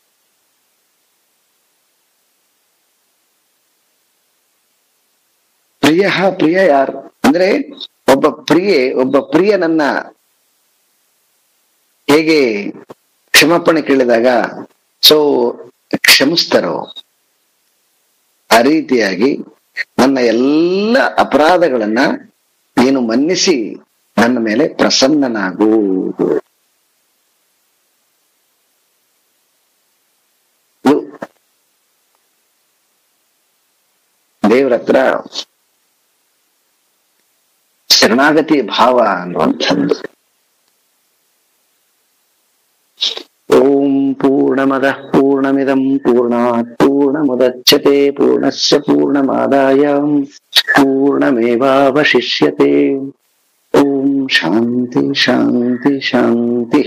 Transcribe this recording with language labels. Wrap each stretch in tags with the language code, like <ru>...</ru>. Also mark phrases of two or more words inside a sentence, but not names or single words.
<kn>ಪ್ರಿಯ ಯಾರು ಅಂದ್ರೆ ಒಬ್ಬ ಪ್ರಿಯನನ್ನ ಹೇಗೆ ಕ್ಷಮಾಪಣೆ ಕೇಳಿದಾಗ ಕ್ಷಮಿಸ್ತಾರೋ, ಆ ರೀತಿಯಾಗಿ ನನ್ನ ಎಲ್ಲ ಅಪರಾಧಗಳನ್ನ ನೀನು ಮನ್ನಿಸಿ ನನ್ನ ಮೇಲೆ ಪ್ರಸನ್ನನಾಗು. ದೇವ್ರ ಹತ್ರ ಶರಣಾಗತಿ ಭಾವ ಅನ್ನುವಂಥದ್ದು.</kn> <sa>ಓಂ ಪೂರ್ಣಮದಃ ಪೂರ್ಣಮಿದಂ ಪೂರ್ಣಾತ್ ಪೂರ್ಣಮುದಚ್ಯತೆ ಪೂರ್ಣಸ್ಯ ಪೂರ್ಣಮಾದಾಯ ಪೂರ್ಣಮೇವಾವಶಿಷ್ಯತೆ. ಓಂ ಶಾಂತಿ ಶಾಂತಿ ಶಾಂತಿ.</sa>